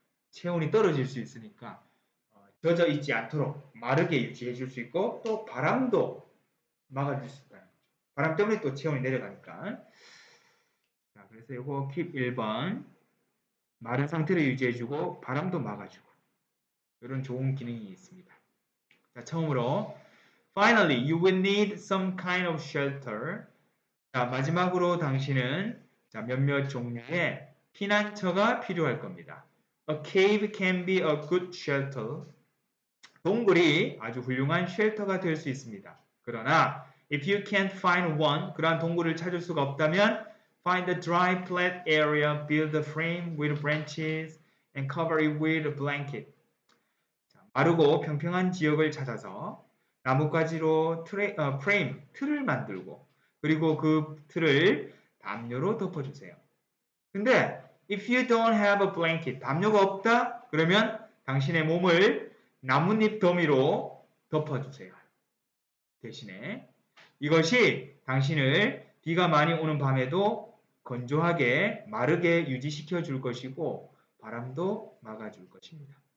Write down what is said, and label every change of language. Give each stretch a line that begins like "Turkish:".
Korean: 체온이 떨어질 수 있으니까 젖어 있지 않도록 마르게 유지해 줄 수 있고 또 바람도 막아줄 수 있다는 거죠. 바람 때문에 또 체온이 내려가니까. 자, 그래서 이거 keep 1번 마른 상태를 유지해주고 바람도 막아주고 이런 좋은 기능이 있습니다. 자, 처음으로
English: Finally, you will need some kind of shelter.
Korean: 자, 마지막으로 당신은 자, 몇몇 종류의 피난처가 필요할 겁니다.
English: A cave can be a good shelter.
Korean: 동굴이 아주 훌륭한 쉘터가 될 수 있습니다. 그러나
English: if you can't find one,
Korean: 그러한 동굴을 찾을 수가 없다면
English: find a dry, flat area, build a frame with branches and cover it with a blanket.
Korean: 자, 마르고 평평한 지역을 찾아서 나뭇가지로 프레임, 틀을 만들고 그리고 그 틀을 담요로 덮어주세요. 근데
English: if you don't have a blanket,
Korean: 담요가 없다? 그러면 당신의 몸을 나뭇잎 더미로 덮어주세요. 대신에 이것이 당신을 비가 많이 오는 밤에도 건조하게 마르게 유지시켜 줄 것이고 바람도 막아줄 것입니다.